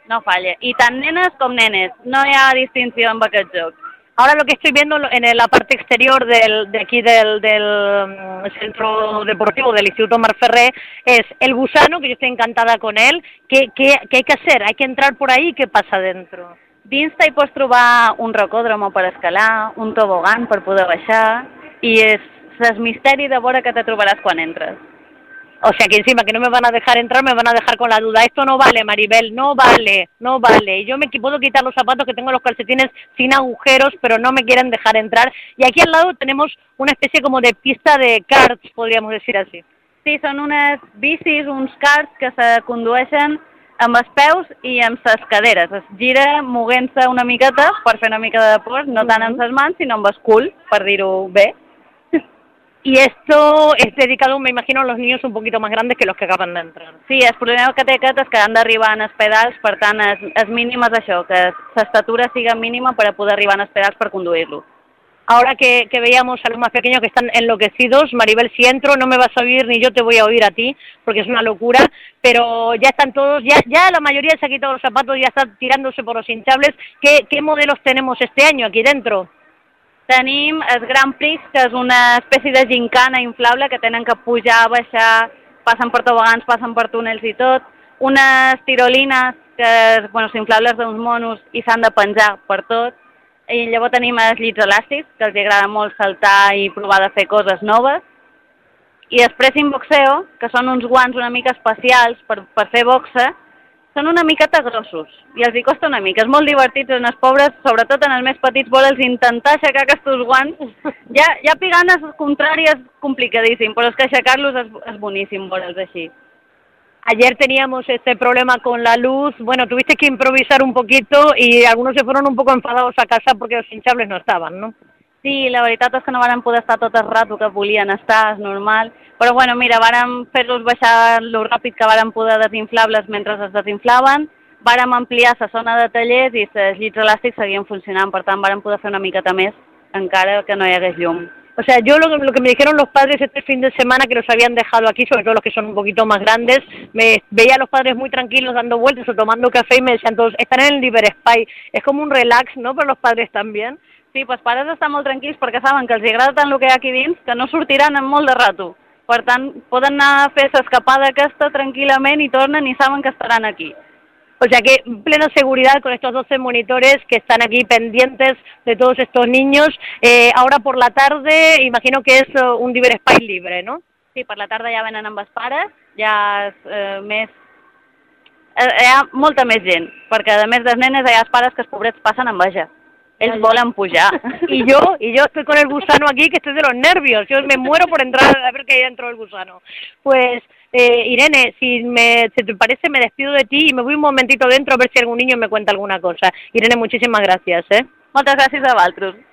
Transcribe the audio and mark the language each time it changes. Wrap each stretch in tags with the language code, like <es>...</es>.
<es>No falla. Y tan nenes como nenes. No hay distinción en</es> <ca>aquest joc.</ca> <es>Ahora lo que estoy viendo en la parte exterior de aquí del centro deportivo del Instituto Marc Ferrer es el gusano, que yo estoy encantada con él. ¿Qué hay que hacer? ¿Hay que entrar por ahí? ¿Qué pasa dentro?</es> <ca>Dins t'hi pots trobar un rocòdromo per escalar, un tobogán per poder baixar, i és misteri de veure que te trobaràs quan entres.</ca> <es>O sea, que encima que no me van a dejar entrar, me van a dejar con la duda. Esto no vale, Maribel, no vale, no vale. Yo me puedo quitar los zapatos, que tengo los calcetines sin agujeros, pero no me quieren dejar entrar. Y aquí al lado tenemos una especie como de pista de karts, podríamos decir así. Sí, son unas bicis,</es> <ca>uns karts que se condueixen amb els peus i amb les caderes. Es gira movent-se una miqueta per fer una mica de deport, no tant amb les mans, sinó amb el cul, per dir-ho bé.</ca> <es>Y esto es dedicado, me imagino, a los niños un poquito más grandes que los que acaban de entrar.</es> <ca>Sí, el problema que té aquest és que han d'arribar en els pedals, per tant, és mínim és això, que l'estatura sigui mínima per a poder arribar en els pedals per conduir-lo.</ca> <es>Ahora que veíamos a los más pequeños que están enloquecidos, Maribel, si entro no me vas a oír ni yo te voy a oír a ti, porque es una locura, pero ya están todos, ya la mayoría se ha quitado los zapatos, ya está tirándose por los hinchables. ¿Qué modelos tenemos este año aquí dentro?</es> <ca>Tenim el Grand Prix, que és una espècie de gincana inflable que tenen que pujar, baixar, passen per tobogans, passen per túnels i tot. Unes tirolines, que són bueno, inflables d'uns monos i s'han de penjar per tot. I llavors tenim els llits elàstics, que els agrada molt saltar i provar de fer coses noves. I després en boxeo, que són uns guants una mica especials per fer boxe, són una miqueta grossos i els hi costa una mica. És molt divertit en els pobres, sobretot en els més petits, voler-los intentar aixecar aquests guants. Ja pigant és contrari, és complicadíssim, però és que aixecar-los és boníssim, voler-los així.</ca> <es>Ayer teníamos este problema con la luz, bueno, tuviste que improvisar un poquito y algunos se fueron un poco enfadados a casa porque los hinchables no estaban, ¿no?</es> <ca>Sí, la veritat és que no varen poder estar tot el rato que volien estar, és normal. Però bueno, mira, varen fer-los baixar lo ràpid que varen poder desinflables mentre es desinflaven, varen ampliar la zona de tallers i els llits elàstics seguien funcionant, per tant, varen poder fer una miqueta més, encara que no hi hagués llum.</ca> <es>O sea, yo lo que me dijeron los padres este fin de semana, que los habían dejado aquí, sobre todo los que son un poquito más grandes, me veía a los padres muy tranquilos dando vueltas o tomando café y me decían todos, están en el LiberSpy, es como un relax, ¿no?, para los padres también.</es> <ca>Sí, pues pares estan molt tranquils perquè saben que els agrada tant el que hi ha aquí dins que no sortiran en molt de rato. Per tant, poden anar a fer l'escapada aquesta tranquil·lament i tornen i saben que estaran aquí.</ca> <es>O sea que plena seguridad con estos 12 monitores que están aquí pendientes de todos estos niños. Ahora por la tarde imagino que es un LiberSpy libre, ¿no?</es> <ca>Sí, per la tarda ja venen amb els pares, ja és més... Hi ha molta més gent, perquè a més dels nenes hi ha els pares que els pobrets passen amb vaja. Ells volen pujar.</ca> <es>I jo estoy con el gusano aquí, que estoy de los nervios. Yo me muero por entrar a ver que hay dentro el gusano. Pues, Irene, si te parece, me despido de ti y me voy un momentito dentro a ver si algún niño me cuenta alguna cosa. Irene, muchísimas gracias, Muchas gracias a vosotros.</es>